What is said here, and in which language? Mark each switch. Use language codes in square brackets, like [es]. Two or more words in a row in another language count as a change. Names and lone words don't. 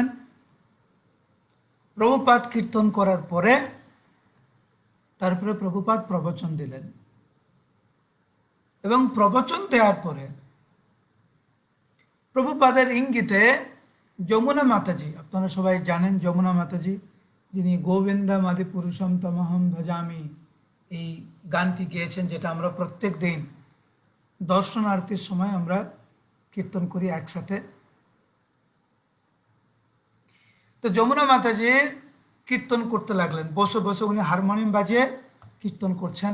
[bn] প্রভুপাদ কীর্তন করার পরে তারপরে প্রভুপাদ প্রবচন দিলেন, এবং প্রবচন দেওয়ার পরে প্রভুপাদের ইঙ্গিতে যমুনা মাতাজি, আপনারা সবাই জানেন যমুনা মাতাজি, যিনি [sa] গোবিন্দম আদি পুরুষম তমহম ভজামি [bn] এই গানটি গেয়েছেন, যেটা আমরা প্রত্যেক দিন দর্শন আরতির সময় আমরা কীর্তন করি একসাথে। তো যমুনা মাতাজি কীর্তন করতে লাগলেন, বসে বসে উনি হারমোনিয়াম বাজিয়ে কীর্তন করছেন।